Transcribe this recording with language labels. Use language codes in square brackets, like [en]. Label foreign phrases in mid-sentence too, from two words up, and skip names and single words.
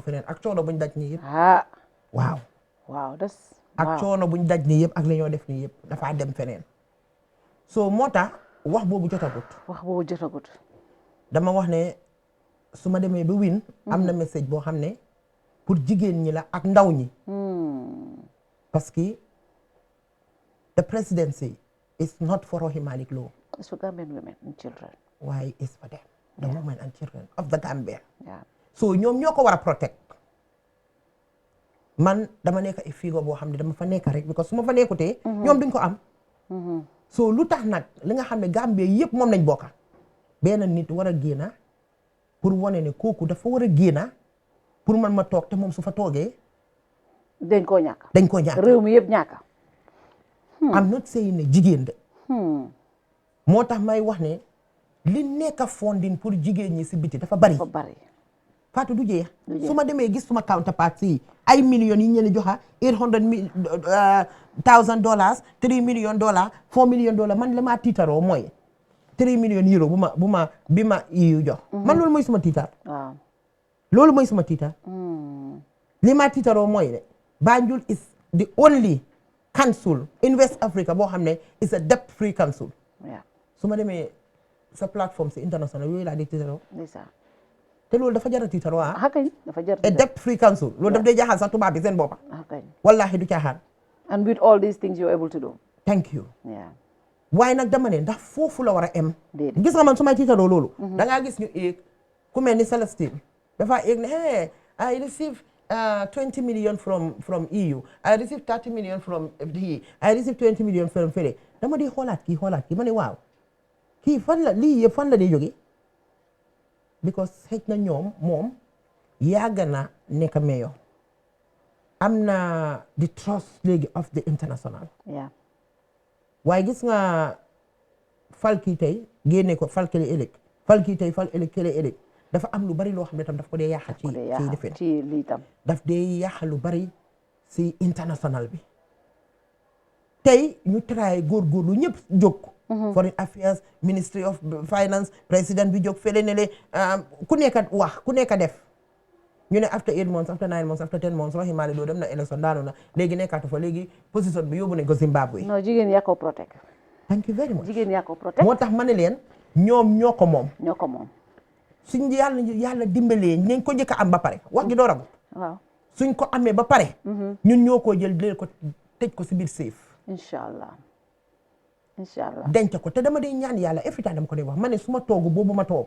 [wo] feneen ak coono buñ daj nii yëpp waaw ak coono buñ daj nii yëpp ak la ñoo def nii yëpp dafa dem feneen so moo tax wax boobu jotagut dama wax ne su ma demee ba win am na message boo xam ne pour jigéen ñi la ak ndaw ñi [fr] parce que [en] the presidency is not for Rohey Malick Lowe. It's for Gambian women and children. Why is for them? The women and children of the Gambia. [wo] So ñoom ñoo ko war a protect. Man dama nekk ay figure boo xam ne dama fa nekk rek because su ma fa nekkutee ñoom duñ ko am. So lu tax nag li nga xam ne Gambia yëpp moom lañ bokka benn nit war a génna pour wane ne kooku dafa war a génna pour man ma toog te moom su fa toogee dañ koo ñàkk réew mi yëpp ñàkk. [en] I'm not saying [wo] ne jigéen de moo tax may wax ne li nekk funding pour jigéen ñi si biti dafa bari Fatou du jeex su ma demee gis suma counterpart yi ay millions yi ñu leen joxa $800,000 $3 million $4 million man la maa tiitaroo mooy [en] 3 million euro [wo] bi ma EU jox man loolu mooy suma tiitar loolu mooy suma tiitar li maa tiitaroo mooy ne [en] Banjul is the only council in West Africa [wo] boo xam ne [en] is a debt free council [wo] su ma demee sa plateforme si international yooyu laa di tiitaroo te loolu dafa jar a tiitaroo [en] a debt free council [wo] loolu daf dee jaaxal sax tubaab bi seen boppa wallahi du caaxaan [en] and with all these things you're able to do thank you [wo] waaye nag dama ne ndax foofu la war a em gis nga man su may tiitaroo loolu da ngaa gis ñu éeg ku mel ni Celestine dafa éeg ne [en] hey I receive 20 million from EU. I received 30 million from FDE. I received 20 million from [wo] fële dama di xoolaat kii ma ne waaw kii fan la lii yëpp fan la di jóge because xëj na moom yàgg na nekk mayor am na [en] the trust [wo] léegi [en] of the international [wo] waaye gis nga falki tey génne ko falkali ëllëg fal kii tey fal ëllëg kële ëllëg dafa am lu bari loo xam ne tam daf ko dee yàq ci defin ci lii tam daf dee yàq lu bari si international bi tey ñu try góorgóorlu ñëpp jóg [en] foreign affairs ministry of finance [wo] président bi jóg fële ne le ku nekk wax ku nekk def ñu ne [en] after 8 months after 9 months after 10 months [wo] Rohey Malick Lowe dem na élection daanu na léegi nekkaatu fa léegi position bi yóbbu nañ ko Zimbabwe. non jigéen yaa ko protect. [en] thank you very much [wo] jigéen yaa ko protect. moo tax ma ne leen ñoom ñoo ko moom. ñoo ko moom. suñ yàlla dimbalee nañ ko njëkk a am ba pare wax gi doo ragu. waaw suñ ko amee ba pare. ñun ñoo ko jël leen ko tëj ko si biir safe. [ar] incha allah incha allah. [wo] denc ko te dama dee ñaan yàlla [en] every time [wo] dama ko dee wax ma ne su ma toogu boobu ma toog.